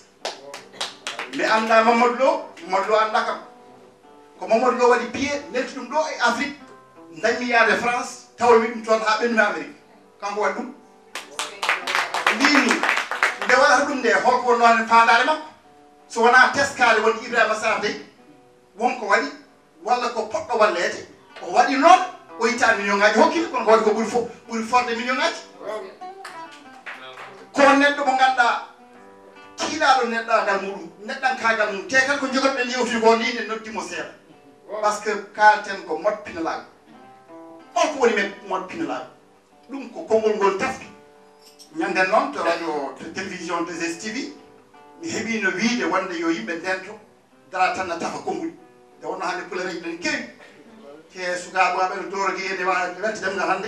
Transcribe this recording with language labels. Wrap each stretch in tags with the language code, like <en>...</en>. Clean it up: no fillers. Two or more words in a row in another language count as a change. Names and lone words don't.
<ff>mi annda Mamadou Lo annda kam ko Mamadou Lo waɗi pied nelti ɗum ɗo e Afrique dañmi yaade France tawa wi ɗum toon ha ɓennumi Amérique kanko waɗi ɗum mbimi nde waɗata ɗum nde holko wonno hen fandare makko so wona teskade woni Ibrahima Sarr de wonko waɗi walla ko poɗɗo wallede o waɗi noon o itta million ngaji hokkimi kono ko waɗi ko ɓuuri forde million ngaji ko neɗɗo mo ganduɗa kiilaɗo neɗɗagal muɗum neɗɗankagal mum te kala ko jogoɗen yewtude ko ni ne noddimo seeɗa par ce que kalten ko moɗpinalago holko woni men moɗpinalago ɗum ko konngol ngol tafki ñanden noon to radio to télévision 2STV mi heeɓino wiide wonde yo yimɓe ndento dara tan na tafa konnguli nde wonno hannde pulereji ɗen kewi te sukaɓe no dorogi ene welti demgal hannde</ff>